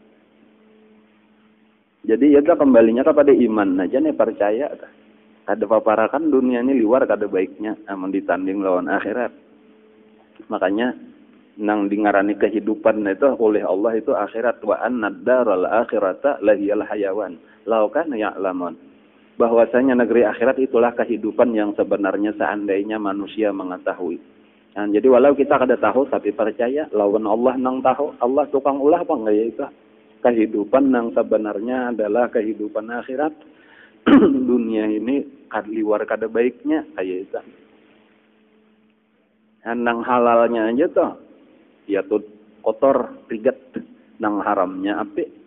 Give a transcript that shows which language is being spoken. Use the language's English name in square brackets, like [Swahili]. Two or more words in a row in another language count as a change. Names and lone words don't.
[Indonesian] Jadi ya kembalinya kepada iman aja nih percaya. [Banjar] Kada paparakan dunia ini liwar kada baiknya amun ditanding lawan akhirat. Makanya nang dingarani kehidupan itu oleh Allah itu akhirat [Arabic] وإن الدار الآخرة لهي الحيوان. لو كانوا يعلمون. [Indonesian] Bahwasanya negeri akhirat itulah kehidupan yang sebenarnya seandainya manusia mengetahui. [Banjar] Jadi walau kita kada tahu tapi percaya lawan Allah nang tahu. [Indonesian] Allah tukang ulah apa enggak ya itu. Kehidupan yang sebenarnya adalah kehidupan akhirat. [Banjar] Dunia ini liwar kada baiknya kayak itu. Nang halalnya aja tuh ya tuh kotor rigat, nang haramnya api.